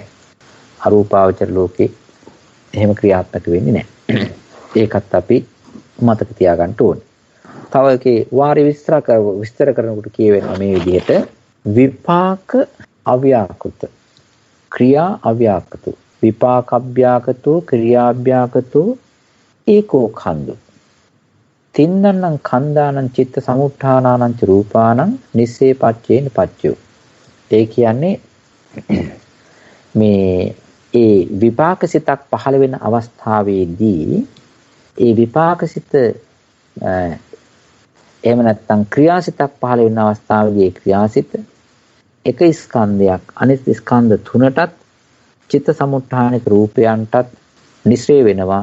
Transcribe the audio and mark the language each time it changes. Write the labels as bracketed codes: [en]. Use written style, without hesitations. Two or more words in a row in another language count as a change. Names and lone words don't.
[si] අරූපාවචර ලෝකේ එහෙම ක්‍රියාත්මක වෙන්නේ නැහැ. ඒකත් අපි මතක තියාගන්න ඕනේ. තව එකේ වාරි විස්තර කරනකොට කියවෙනවා මේ විදිහට විපාක අව්‍යාකෘත ක්‍රියා අව්‍යාකෘත [pi] විපාක අභ්‍යාකෘතෝ ක්‍රියා අභ්‍යාකෘතෝ ඒකෝ ඛණ්ඩු තින්නං ඛණ්ඩානං චිත්ත සමුත්ථානානං ච රූපානං නිස්සේ පච්චේන පච්චයෝ. [si] ඒ කියන්නේ මේ ඒ විපාක සිතක් පහළ වෙන අවස්ථාවේදී ඒ විපාක සිත එහෙම නැත්නම් ක්‍රියාසිතක් පහළ වෙන අවස්ථාවේදී ක්‍රියාසිත එක ස්කන්ධයක් අනිත් ස්කන්ධ තුනටත් චිත්ත සමුත්ථානික රූපයන්ටත් නිස්රේ වෙනවා.